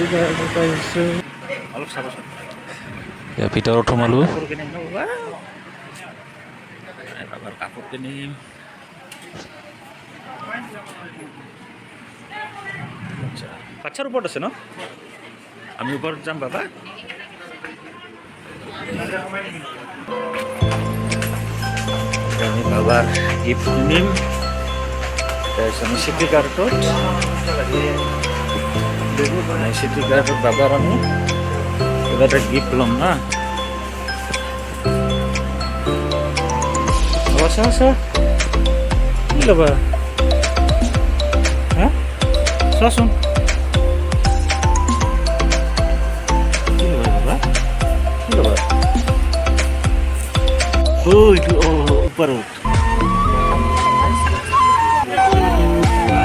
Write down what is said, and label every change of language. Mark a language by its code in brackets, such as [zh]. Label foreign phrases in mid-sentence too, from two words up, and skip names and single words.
[as] ইয়াৰ ভিতৰত সোমালোঁ। কাপোৰ কিনিম। বাচ্ছাৰ ওপৰত আছে ন? [bn] আমি ওপৰত যাম বাবা। আমি বাবার গিফট নিম। আমি সিটি কার্টত সিটি কার্টত বাবার আমি এবার একটা গিফট লম না। আচ্ছা আচ্ছা কি লবা? [as] হ্যাঁ চোৱাচোন কি লবা বাবা? কি লবা? [bn] ওই উপর